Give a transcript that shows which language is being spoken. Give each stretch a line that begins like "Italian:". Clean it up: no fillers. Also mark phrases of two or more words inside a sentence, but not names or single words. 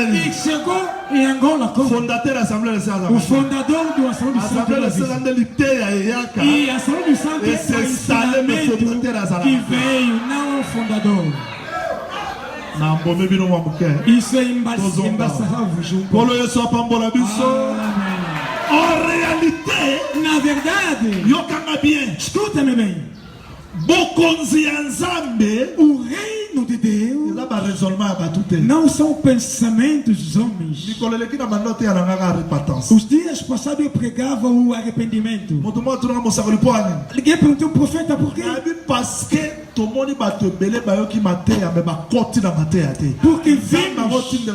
Portuguese: E chegou em Angola como o fundador do Assembleia dos Santos. E a Assembleia dos Santos é o ensinamento que veio, não o fundador. Isso é embaçado.
French: En réalité,
Portuguese: na verdade,
Lingala: yokanga bien,
Portuguese: escuta-me bem.
Lingala: Bokonzi ya Nzambe,
Portuguese: o reino de Deus não são pensamentos dos homens. Os dias passados eu pregava o arrependimento. Liguei para o profeta por quê? Porque vimos.